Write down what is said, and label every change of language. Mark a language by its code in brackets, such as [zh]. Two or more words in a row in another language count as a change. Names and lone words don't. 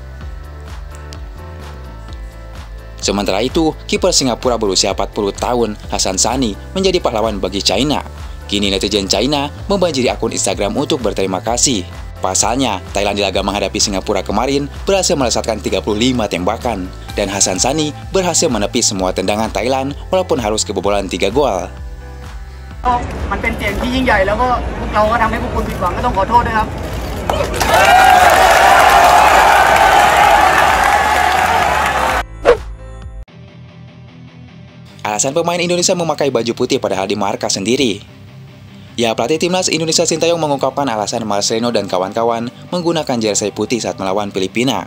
[id] Sementara itu, kiper Singapura berusia 40 tahun, Hasan Sani, menjadi pahlawan bagi China. Kini netizen China membanjiri akun Instagram untuk berterima kasih. Pasalnya, Thailand di laga menghadapi Singapura kemarin berhasil melesatkan 35 tembakan, dan Hasan Sani berhasil menepis semua tendangan Thailand walaupun harus kebobolan 3 gol. [th] มันเป็นเสียงที่ยิ่งใหญ่แล้วก็พวกเราก็ทำให้พวกคุณผิดหวังก็ต้องขอโทษด้วยครับ [id] Alasan pemain Indonesia memakai baju putih padahal di markas sendiri. Ya, pelatih timnas Indonesia Sintayong mengungkapkan alasan Marcelino dan kawan-kawan menggunakan jersey putih saat melawan Filipina.